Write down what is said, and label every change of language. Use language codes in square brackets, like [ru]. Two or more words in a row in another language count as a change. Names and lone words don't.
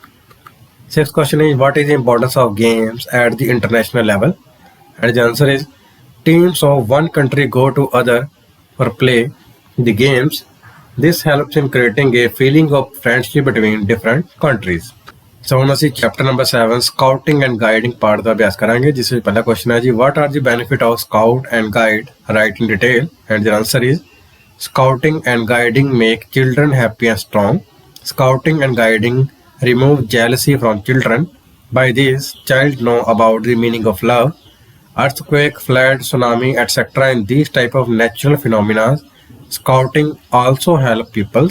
[en] Sixth question is, what is the importance of games at the international level? And the answer is, teams of one country go to other for play the games. This helps in creating a feeling of friendship between different countries. [pa] So ਹੁਣ ਅਸੀਂ [en] chapter number [pa] 7 [en] scouting and guiding part [pa] ਦਾ ਅਭਿਆਸ ਕਰਾਂਗੇ, ਜਿਸ ਵਿੱਚ ਪਹਿਲਾ ਕੁਐਸਚਨ ਹੈ ਜੀ, [en] what are the benefit of scout and guide? Write in detail. And the answer is, scouting and guiding make children happy and strong. Scouting and guiding remove jealousy from children. By this, child know about the meaning of love. Earthquake, flood, tsunami, etc. In these type of natural phenomena, scouting also help peoples.